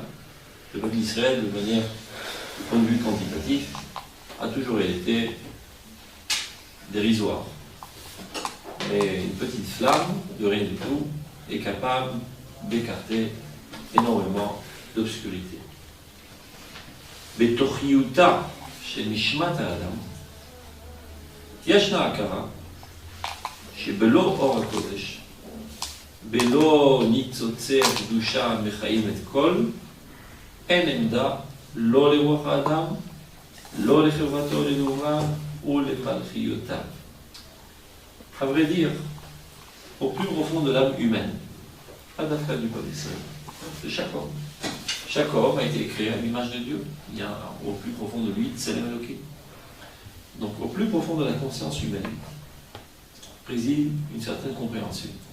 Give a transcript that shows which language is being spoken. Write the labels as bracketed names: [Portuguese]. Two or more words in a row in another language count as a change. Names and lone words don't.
[French] Le peuple d'Israël, de manière du point de vue quantitatif, a toujours été dérisoire. Mais une petite flamme, de rien du tout, est capable d'écarter énormément d'obscurité. [Hebrew] בתוכיותה של נשמת האדם, ישנה הכרה שבלא אור הקודש, בלא ניצוצי הקדושה המחיים את כל, אין עמדה לא לרוח האדם, לא לחברתו לנעוריו ולמלכיותיו. [French] À vrai dire, au plus profond de l'âme humaine, pas d'affaire du peuple d'Israël, de chaque homme. Chaque homme a été créé à l'image de Dieu. Il y a au plus profond de lui, [Hebrew] צלם אלוהים. [French] Donc au plus profond de la conscience humaine, préside une certaine compréhension.